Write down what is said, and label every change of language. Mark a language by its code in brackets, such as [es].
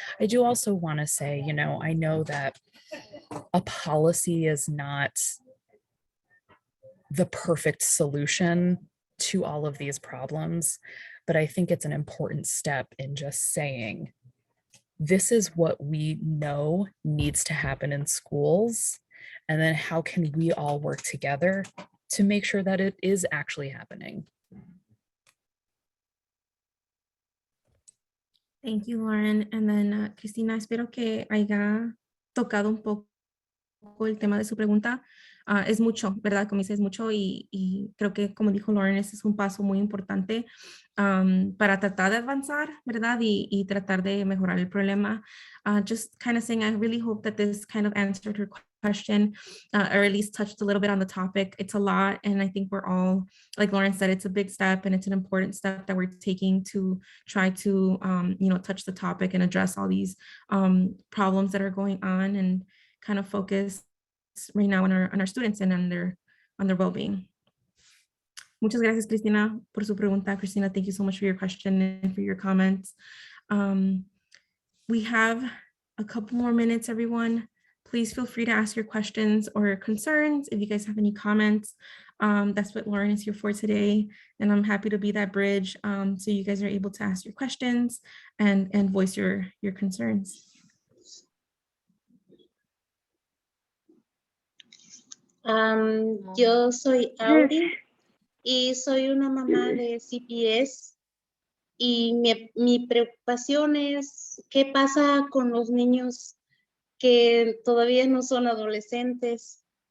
[en] I do also want to say, I know that a policy is not the perfect solution to all of these problems, but I think it's an important step in just saying, this is what we know needs to happen in schools, and then how can we all work together to make sure that it is actually happening. Thank you, Lauren. And then, [es] Cristina, espero que haya tocado un poco el tema de su pregunta. Es mucho, ¿verdad? Como dice, es mucho y creo que, como dijo Lauren, ese es un paso muy importante para tratar de avanzar, ¿verdad? Y tratar de mejorar el problema. [en] Just kind of saying, I really hope that this kind of answered her question, or at least touched a little bit on the topic. It's a lot, and I think we're all, like Lauren said, it's a big step and it's an important step that we're taking to try to, touch the topic and address all these problems that are going on, and kind of focus right now on our students and on their well-being. [es] Muchas gracias, Cristina, por su pregunta. [en] Cristina, thank you so much for your question and for your comments. We have a couple more minutes, everyone. Please feel free to ask your questions or concerns. If you guys have any comments, that's what Lauren is here for today. And I'm happy to be that bridge so you guys are able to ask your questions and voice your concerns. [es] Yo soy Auri y soy una mamá de CPS, y mi preocupación es qué pasa con los niños que todavía no son adolescentes.